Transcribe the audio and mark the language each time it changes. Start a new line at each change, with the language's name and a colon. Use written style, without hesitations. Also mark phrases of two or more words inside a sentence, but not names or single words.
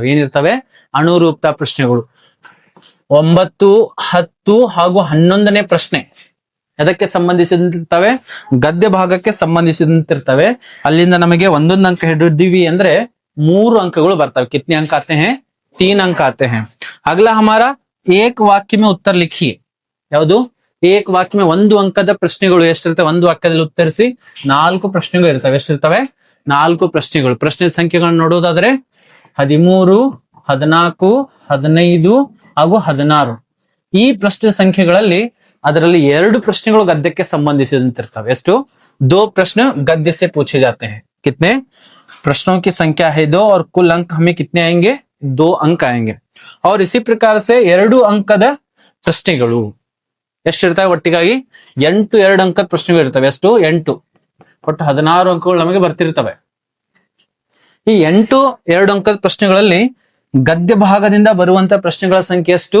Kannada: ಏನಿರ್ತವೆ? ಅನುರೂಪತಾ ಪ್ರಶ್ನೆಗಳು. 9, 10 ಹಾಗೂ 11ನೇ ಪ್ರಶ್ನೆ ಅದಕ್ಕೆ ಸಂಬಂಧಿಸಿದಂತಿರ್ತವೆ. ಗದ್ಯ ಭಾಗಕ್ಕೆ ಸಂಬಂಧಿಸಿದಂತಿರ್ತವೆ. ಅಲ್ಲಿಂದ ನಮಗೆ 1 ಅಂಕ ಹಿಡಿದಿವಿ ಅಂದ್ರೆ 3 ಅಂಕಗಳು ಬರ್ತವೆ.
Hindi: कितने अंक आते हैं? 3 अंक आते हैं. अगला हमारा एक वाक्य में उत्तर लिखिए.
Kannada: ಯಾವುದು? ಏಕ ವಾಕ್ಯ में 1 ಅಂಕದ ಪ್ರಶ್ನೆಗಳು ಎಷ್ಟಿರ್ತವೆ? 1 ವಾಕ್ಯದಲ್ಲಿ ಉತ್ತರಿಸಿ. 4 ಪ್ರಶ್ನೆಗಳು ಇರ್ತವೆ. ಎಷ್ಟಿರ್ತವೆ? 4 ಪ್ರಶ್ನೆಗಳು. ಪ್ರಶ್ನೆ ಸಂಖ್ಯೆಗಳನ್ನು ನೋಡೋದಾದ್ರೆ 13, 14, 15 ಹಾಗೂ 16. ಈ ಪ್ರಶ್ನೆ ಸಂಖ್ಯೆಗಳಲ್ಲಿ ಅದರಲ್ಲಿ 2 ಪ್ರಶ್ನೆಗಳು ಗದ್ಯಕ್ಕೆ ಸಂಬಂಧಿಸಿದಂತಿರ್ತವೆ. ಎಷ್ಟು?
Hindi: 2 प्रश्न गद्य से पूछे जाते हैं. कितने प्रश्नों की संख्या है 2 और कुल अंक हमें कितने आएंगे? 2 अंक आएंगे. और इसी प्रकार से 2 अंकದ
Kannada: ಪ್ರಶ್ನೆಗಳು ಎಷ್ಟಿರ್ತವೆ? ಒಟ್ಟಿಗಾಗಿ 8 2 ಅಂಕದ ಪ್ರಶ್ನೆಗಳು ಇರ್ತವೆ. ಎಷ್ಟು? 8. ಒಟ್ಟು 16 ಅಂಕಗಳು ನಮಗೆ ಬರ್ತಿರ್ತವೆ. ಈ 8 2 ಅಂಕದ ಪ್ರಶ್ನೆಗಳಲ್ಲಿ ಗದ್ಯ ಭಾಗದಿಂದ ಬರುವಂತ ಪ್ರಶ್ನೆಗಳ ಸಂಖ್ಯೆ ಎಷ್ಟು?